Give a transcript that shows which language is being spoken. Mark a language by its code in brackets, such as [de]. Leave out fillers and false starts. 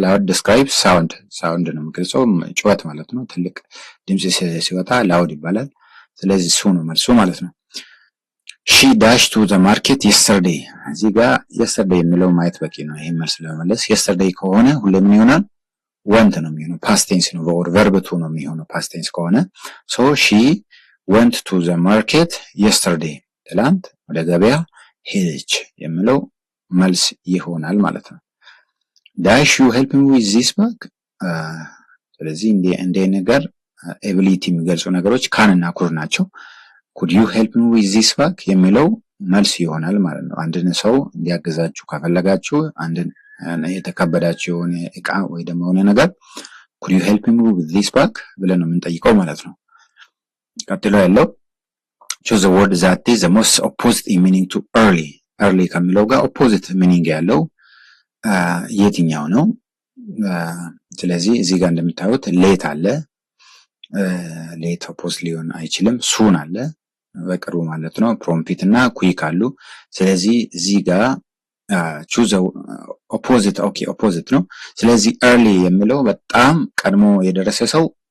[en] loud describes sound [am] ነው የሚገልጸው ጩኸት ማለት ነው። ትልቅ ድምጽ ሲወጣ loud ይባላል። ስለዚህ እሱ ነው መልሱ ማለት ነው። [en] she dashed to the market yesterday [am] እዚህ ጋር yesterday የሚለው ማየት በቂ ነው ይሄን መልስ ለመመለስ። yesterday ከሆነ ሁሌ ምን ይሆናል? went ነው የሚሆነው። [en] past tense [am] ነው [en] or verb to [am] ነው የሚሆነው past tense ከሆነ። [en] so she went to the market yesterday [am] ትላንት ወደ ገበያ ሄደች የሚለው መልስ ይሆናል ማለት ነው። [en] dash you help me with this bag [am] ስለዚህ እንደ ነገር ability የሚገልጹ ነገሮች can እና could ናቸው። [en] could you help me with this bag [am] የሚለው መልስ ይሆናል ማለት ነው። አንድን ሰው እንዲያግዛችሁ ከፈለጋችሁ አንድን የተከበዳችሁ የሆነ እቃ ወይ ደግሞ የሆነ ነገር could you help me with this bag ብለን ነው የምንጠይቀው ማለት ነው። ቀጥሎ ያለው [en] choose the word that is the most opposite in meaning to early [am] ከሚለው ጋር [en] opposite meaning [am] ያለው የትኛው ነው? ስለዚህ እዚህ ጋር እንደምታዩት late አለ። late opposite ሊሆን አይችልም። soon አለ በቅርቡ ማለት ነው። prompt እና quick አሉ። ስለዚህ እዚህ ጋር [en] choose opposite opposite [am] ነው። ስለዚህ early የሚለው በጣም ቀድሞ የደረሰ ሰው